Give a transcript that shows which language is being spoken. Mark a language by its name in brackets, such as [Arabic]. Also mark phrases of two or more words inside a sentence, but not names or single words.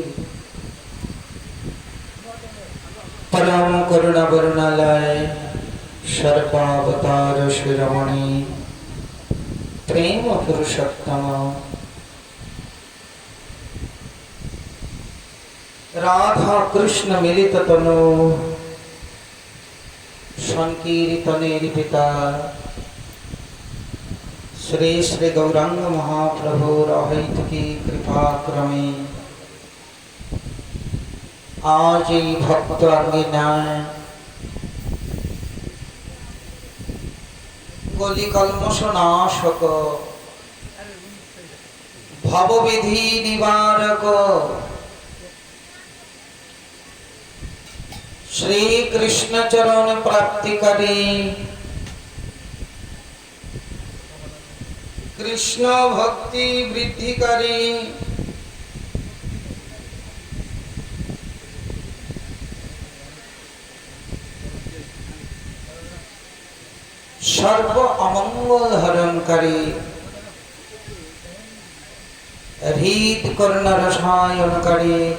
[Bangla] পরম করুণা বরুণালয় সর্বাবতার শিরোমণি প্রেম পুরুষোত্তম রাধা কৃষ্ণ মিলিত তনু সংকীর্তনের পিতা শ্রী শ্রী গৌরাঙ্গ মহাপ্রভুর অহৈতুকী কৃপা ক্রমে आज এই ভক্ত আজ্ঞায় কলি কলমশ নাশক ভববিধি নিবারক শ্রী কৃষ্ণ চরণ প্রাপ্তিকারী কৃষ্ণ ভক্তি বৃদ্ধিকারী সর্ব অমঙ্গল হরণকারী হৃদ করুণা রসায়নকারী